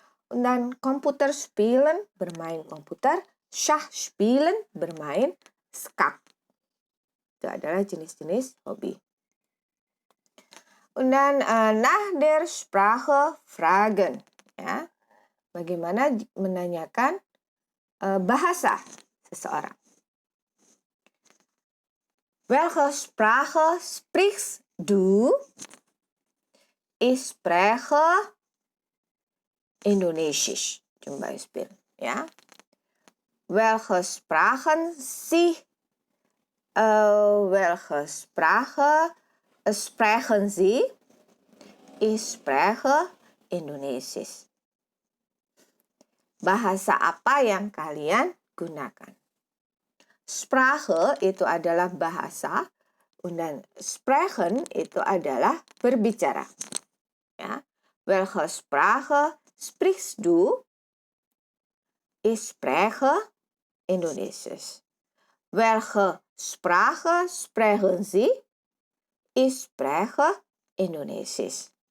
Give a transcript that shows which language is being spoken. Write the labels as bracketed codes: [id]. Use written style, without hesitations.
[id] Dan komputer spielen, bermain komputer, [de] Schach spielen, [id] bermain skak. Itu adalah jenis-jenis hobi. [de] Dan nach der Sprache fragen ya. [id] Bagaimana menanyakan bahasa seseorang. [de] Welche Sprache sprichst du? Ich spreche Indonesisch zum Beispiel. Ja? Welche Sprachen welche Sprache sprechen Sie? Ich spreche Indonesisch. [id] Bahasa apa yang kalian gunakan? Sprache itu adalah bahasa, dan sprechen itu adalah berbicara. Ya. [de] Welche Sprache sprichst du? Ich spreche Indonesisch. Welche Sprache sprechen Sie? Ich spreche Indonesisch.